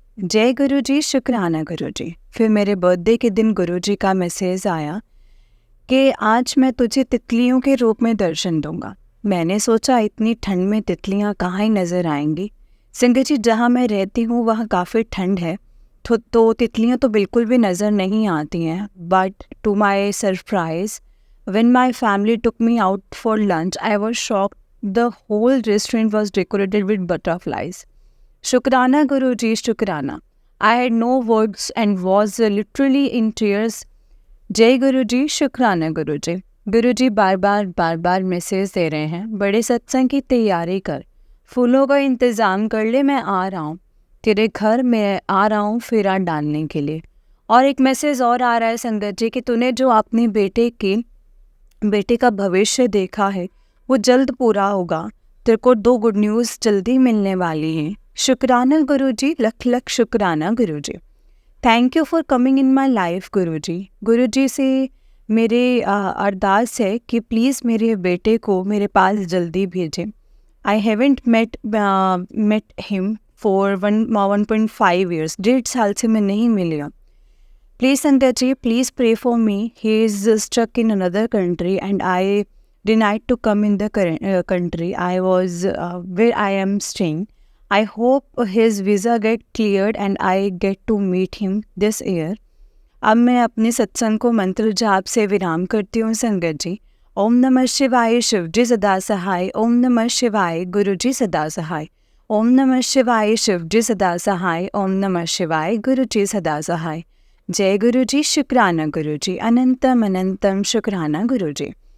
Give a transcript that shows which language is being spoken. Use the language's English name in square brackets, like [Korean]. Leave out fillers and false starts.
[Hindi] जय गुरुजी, शुक्राना गुरुजी। फिर मेरे बर्थडे के दिन गुरुजी का मैसेज आया कि आज मैं तुझे तितलियों के रूप में दर्शन दूंगा। मैंने सोचा इतनी ठंड में तितलियां कहाँ ही नज़र आएंगी। संगत जी, जहाँ मैं रहती हूँ वहाँ काफ़ी ठंड है, तो तितलियां तो बिल्कुल भी नज़र नहीं आती हैं। [English] But to my surprise, when my family took me out for lunch, I was shocked. The whole restaurant was decorated with butterflies. [Hindi] Shukrana Guruji, Shukrana. [English] I had no words and was literally in tears. [Hindi] जय गुरुजी, शुक्राना गुरुजी। गुरुजी बार बार message दे रहे हैं, बड़े सत्संग की तैयारी कर, फूलों का इंतज़ाम कर ले, मैं आ रहा हूँ तेरे घर, मैं आ रहा हूँ फेरा डालने के लिए। और एक मैसेज और आ रहा है संगत जी कि तूने जो अपने बेटे का भविष्य देखा है वो जल्द पूरा होगा, तेरे को 2 गुड न्यूज़ जल्दी मिलने वाली हैं। शुक्राना गुरुजी, लख लख शुक्राना गुरुजी। [English] thank you for coming in my life [Hindi] गुरुजी। गुरुजी से मेरे अरदास है कि प्लीज़ मेरे बेटे को मेरे पास जल्दी भेजें। [English] I haven't met him for 1.5 years, [Hindi] 1.5 साल से मैं नहीं मिली हूँ। [English] Please Sangaji, please pray for me. He is stuck in another country and I denied to come in the country I was where I am staying. I hope his visa get cleared and I get to meet him this year. [Hindi] अब मैं अपने सत्संग को मंत्र जाप से विराम करती हूँ संगत जी। ओम नमः शिवाय, शिव जी सदा सहाय। ओम नमः शिवाय, गुरु जी सदा सहाय। ओम नमः शिवाय, शिव जी सदा सहाय। ओम नमः शिवाय, गुरु जी सदा सहाय। जय गुरुजी, शुक्राना गुरुजी, अनंतम अनंतम शुक्राना गुरुजी।